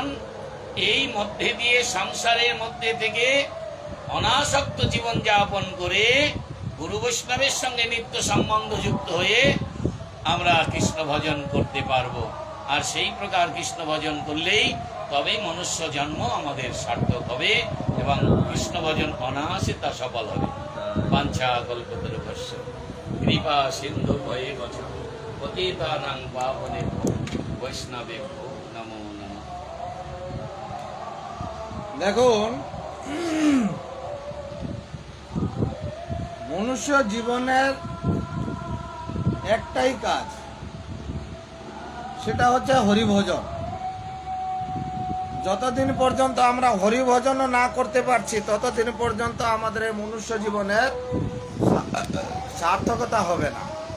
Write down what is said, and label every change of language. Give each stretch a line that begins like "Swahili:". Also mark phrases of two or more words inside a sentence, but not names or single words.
Bangla: এই মধ্যে দিয়ে সংসারের মধ্যে থেকে অনাসক্ত জীবন যাপন করে গুরু বৈষ্ণবের সঙ্গে নিত্য সম্বন্ধ যুক্ত হয়ে আমরা কৃষ্ণ ভজন করতে পারবো। আর সেই প্রকার কৃষ্ণ ভজন করলেই তবেই মনুষ্য জন্ম আমাদের সার্থক হবে এবং কৃষ্ণ ভজন অনায়াসে তা সফল হবে।
Sanskrit: বাঞ্ছা কল্পতরুভ্যশ্চ কৃপা সিন্ধু ভয়ে বচন পতিতানাং পাবনেভ্যো বৈষ্ণবেভ্যো নমো নমঃ।
Bangla: দেখুন, মনুষ্য জীবনের একটাই কাজ, সেটা হচ্ছে হরিভজন। যতদিন পর্যন্ত আমরা হরিভজন না করতে পারছি, ততদিন পর্যন্ত আমাদের এই মনুষ্য জীবনের সার্থকতা হবে না।